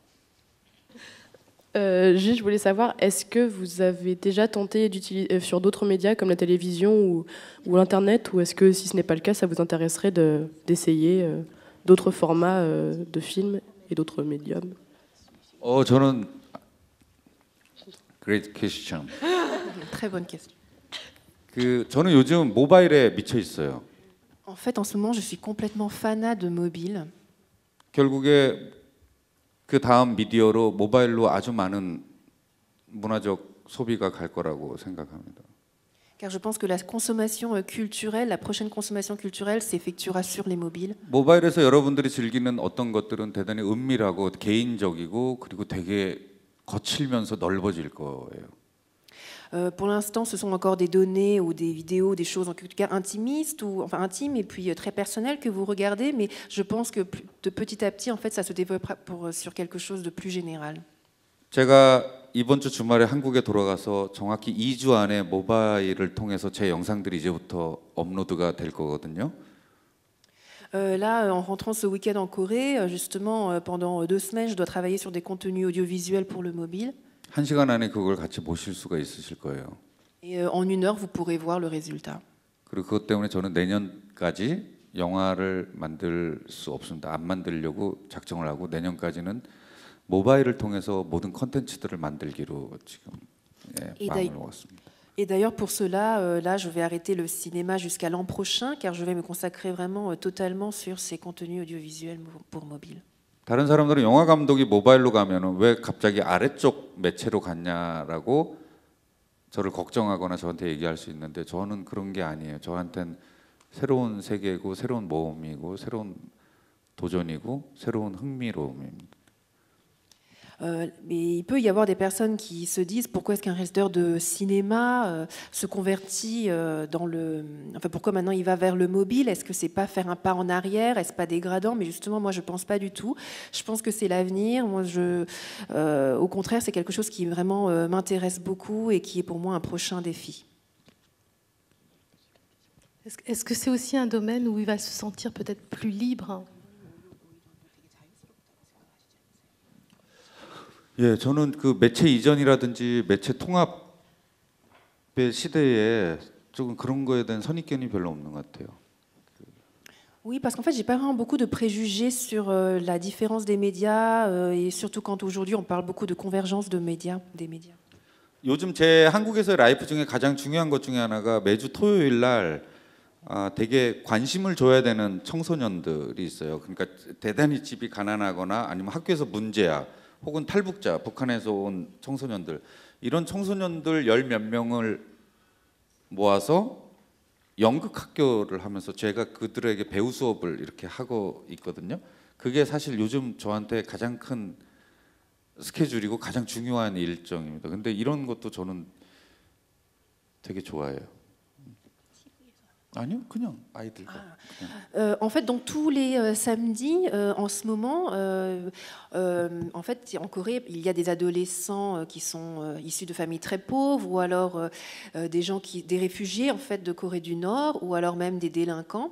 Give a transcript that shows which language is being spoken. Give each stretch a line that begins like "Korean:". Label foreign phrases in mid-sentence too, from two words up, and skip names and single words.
French: Juste, je voulais savoir, est-ce que vous avez déjà tenté d'utiliser sur d'autres médias comme la télévision ou l'Internet, ou est-ce que si ce n'est pas le cas, ça vous intéresserait d'essayer d'autres formats de films et d'autres médiums?
English: 저는 great question.
French: Très bonne question.
Korean: 저는 요즘 모바일에 미쳐 있어요.
French: En fait, en ce moment, je suis complètement fanat de mobile.
Korean: 결국에 그 다음 미디어로 모바일로 아주 많은 문화적 소비가 갈 거라고 생각합니다.
French: Car je pense que la consommation culturelle, la prochaine consommation culturelle s'effectuera sur les mobiles.
Korean: 모바일에서 여러분들이 즐기는 어떤 것들은 대단히 은밀하고 개인적이고 그리고 되게 거칠면서 넓어질 거예요.
French: Pour l'instant, ce sont encore des données ou des vidéos, des choses en tout cas intimistes ou enfin intimes et puis très personnelles que vous regardez, mais je pense que de petit à petit, en fait, ça se développera sur quelque chose de plus général.
Korean: 제가 이번 주 주말에 한국에 돌아가서 정확히 2주 안에 모바일을 통해서 제 영상들이 이제부터 업로드가 될 거거든요.
French: Là, en rentrant ce week-end en Corée, justement, pendant 2 semaines, je dois travailler sur des contenus audiovisuels pour le mobile.
Korean: 1시간 안에 그걸 같이 보실 수가 있으실 거예요.
French: Et en 1 heure, vous pourrez voir le résultat.
Korean: 그리고 그것 때문에 저는 내년까지 영화를 만들 수 없습니다. 안 만들려고 작정을 하고 내년까지는 모바일을 통해서 모든 컨텐츠들을 만들기로 지금 마음을 먹었습니다.
French: Et d'ailleurs, pour cela, là, je vais arrêter le cinéma jusqu'à l'an prochain, car je vais me consacrer vraiment totalement sur ces contenus audiovisuels pour mobile.
Korean: 다른 사람들은 영화 감독이 모바일로 가면은 왜 갑자기 아래쪽 매체로 갔냐라고 저를 걱정하거나 저한테 얘기할 수 있는데 저는 그런 게 아니에요. 저한테는 새로운 세계고 새로운 모험이고 새로운 도전이고 새로운 흥미로움입니다.
French: Mais il peut y avoir des personnes qui se disent pourquoi est-ce qu'un réalisateur de cinéma se convertit dans le... Enfin, pourquoi maintenant il va vers le mobile? Est-ce que c'est pas faire un pas en arrière? Est-ce pas dégradant? Mais justement, moi, je pense pas du tout. Je pense que c'est l'avenir. Moi, au contraire, c'est quelque chose qui vraiment m'intéresse beaucoup et qui est pour moi un prochain défi. Est-ce que c'est aussi un domaine où il va se sentir peut-être plus libre?
Korean: 예, 저는 그 매체 이전이라든지 매체 통합의 시대에 조금 그런 거에 대한 선입견이 별로 없는 것 같아요.
French: Oui, parce qu'en fait, j'ai pas vraiment beaucoup de préjugés sur la différence des médias et surtout quand aujourd'hui on parle beaucoup de convergence de médias, des médias.
Korean: 요즘 제 한국에서의 라이프 중에 가장 중요한 것 중에 하나가 매주 토요일 날 되게 관심을 줘야 되는 청소년들이 있어요. 그러니까 대단히 집이 가난하거나 아니면 학교에서 문제야, 혹은 탈북자, 북한에서 온 청소년들, 이런 청소년들 열 몇 명을 모아서 연극 학교를 하면서 제가 그들에게 배우 수업을 이렇게 하고 있거든요. 그게 사실 요즘 저한테 가장 큰 스케줄이고 가장 중요한 일정입니다. 근데 이런 것도 저는 되게 좋아해요. 아니요, 그냥 아이들과.
French: En fait, donc tous les samedis, en ce moment, en fait, en Corée, il y a des adolescents qui sont issus de familles très pauvres, ou alors des réfugiés en fait de Corée du Nord, ou alors même des délinquants.